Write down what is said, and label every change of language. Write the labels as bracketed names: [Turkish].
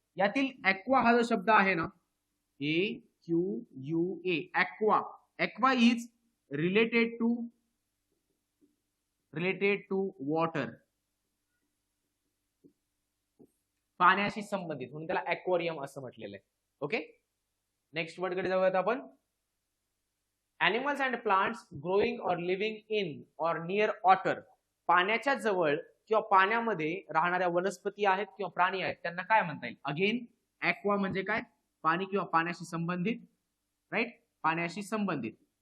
[Marathi] यातील ॲक्वा हा जो शब्द आहे ना, AQUA, aqua. [English] aqua is related to water, [Marathi] पाण्याशी संबंधित, म्हणून त्याला ॲक्वेरियम असं म्हटलेलं आहे. ओके. नेक्स्ट वर्ड कडे जाऊयात आपण. [English] Animals and plants growing or living in or near water. [Marathi] पाण्याच्या जवळ किंवा पाण्यामध्ये राहणाऱ्या वनस्पती आहेत किंवा प्राणी आहेत, त्यांना काय म्हणता येईल? अगेन, ॲक्वा म्हणजे काय? पाणी किंवा पाण्याशी संबंधित. राईट. पाण्याशी संबंधित.